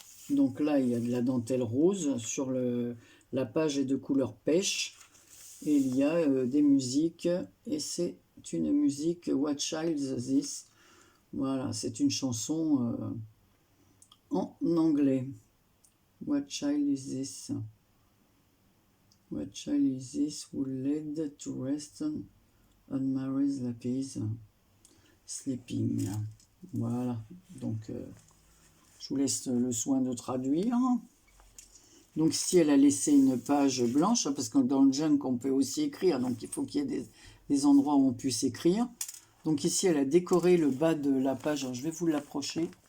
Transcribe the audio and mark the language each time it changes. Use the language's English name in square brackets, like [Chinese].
[French] Donc là, il y a de la dentelle rose. Sur la page est de couleur pêche. Et il y a des musiques, et c'est une musique What Child Is This? Voilà, c'est une chanson en anglais. [English] What child is this? What child is this who led to rest on Mary's lapis sleeping? [French] Voilà, donc je vous laisse le soin de traduire. Donc si elle a laissé une page blanche, parce que dans le junk on peut aussi écrire, donc il faut qu'il y ait des endroits où on puisse écrire. Donc ici elle a décoré le bas de la page, alors je vais vous l'approcher.